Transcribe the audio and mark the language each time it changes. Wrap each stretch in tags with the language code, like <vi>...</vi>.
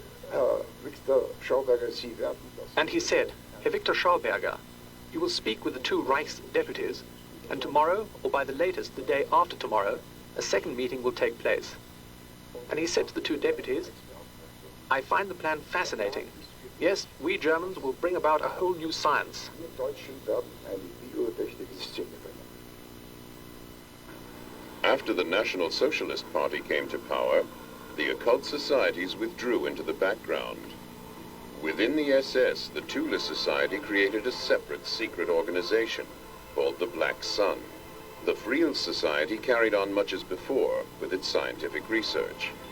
<de>Herr Victor Schauberger, Sie werden das.</de> <en>And he said, Herr Victor Schauberger, you will speak with the two Reichs deputies, and tomorrow, or by the latest the day after tomorrow, a second meeting will take place. And he said to the two deputies, I find the plan fascinating. Yes, we Germans will bring about a whole new science.</en> <de>Wir Deutschen werden eine biotechnische Szene bringen.</de> <en>After the National Socialist Party came to power, the occult societies withdrew into the background. Within the SS, the Thule Society created a separate secret organization called the Black Sun. The Friel Society carried on much as before with its scientific research.</en>